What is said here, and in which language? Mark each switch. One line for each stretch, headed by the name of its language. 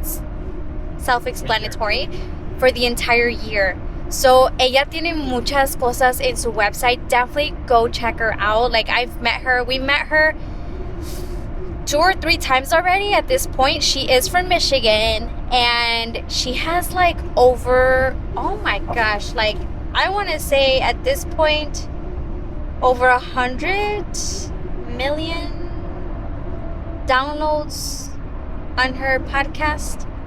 English: It's self-explanatory for the entire year.
Spanish: So ella tiene muchas cosas in su website.
English: Definitely go check her out. Like, we met her 2 or 3 times already at this point. She is from Michigan, and she has like over, oh my gosh, like I want to say at this point over 100 million downloads on her podcast.